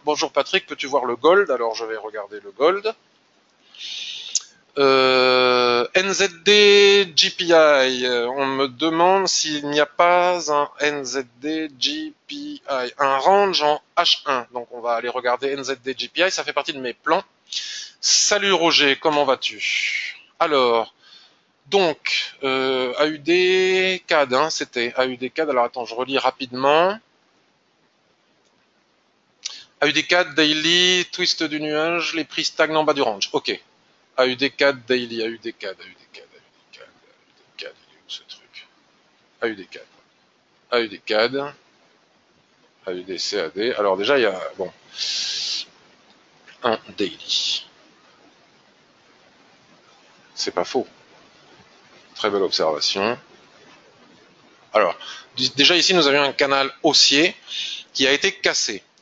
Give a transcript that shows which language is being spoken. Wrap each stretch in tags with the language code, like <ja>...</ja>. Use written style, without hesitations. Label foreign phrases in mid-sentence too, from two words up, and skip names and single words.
<fr>Bonjour Patrick, peux-tu voir le gold? Alors je vais regarder le gold. NZD GPI, on me demande s'il n'y a pas un NZD GPI, un range en H1. Donc on va aller regarder NZD GPI, ça fait partie de mes plans. Salut Roger, comment vas-tu? Alors, donc, AUD CAD, hein, c'était AUD CAD. Alors attends, je relis rapidement. AUD CAD daily, twist du nuage, les prix stagnent en bas du range. Ok. AUD CAD daily, AUD CAD, AUD CAD, AUD CAD, AUD CAD, il est où ce truc? AUD CAD, AUD CAD, AUD CAD. Alors déjà, il y a, bon, un daily. C'est pas faux. Très belle observation. Alors, déjà ici, nous avions un canal haussier qui a été cassé.</fr>